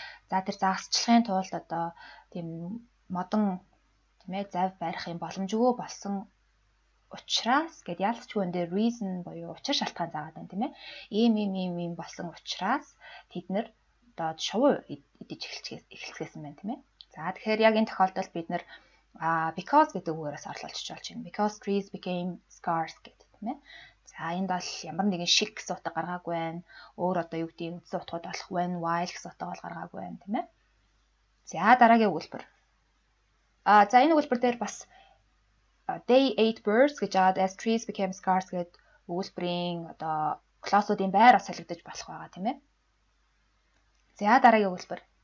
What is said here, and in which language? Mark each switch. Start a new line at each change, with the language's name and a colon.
Mongolian: За тэр загасчлахын тулд одоо тийм модон тийм ээ зайв барих юм боломжгүй болсон учраас гэд ялцчгүй энэ reason буюу учир шалтгаан заагаад байна тийм ээ. Ийм болсон учраас тэд нэр одоо шувуу идэж эхэлчихсэн байна тийм ээ. За тэгэхээр яг энэ тохиолдолд бид нэр because гэдэг үгээрээс орлуулчих болж байна.
English: Because trees became scarce
Mongolian: гэдэг тийм ээ. За энд бол ямар нэгэн шиг гэсэн утга гаргаагүй байна. Өөр одоо юу гэдэг үндсэн утгууд болох when while гэсэн утга бол гаргаагүй байна тийм ээ. За дараагийн өгүүлбэр. За энэ өгүүлбэр дээр бас
English: they ate birds
Mongolian: гэж аваад
English: as trees became scarce
Mongolian: гэдэг өгүүлбэрийн одоо классуудын байр бас солигдож болох байгаа тийм ээ. За дараагийн өгүүлбэр.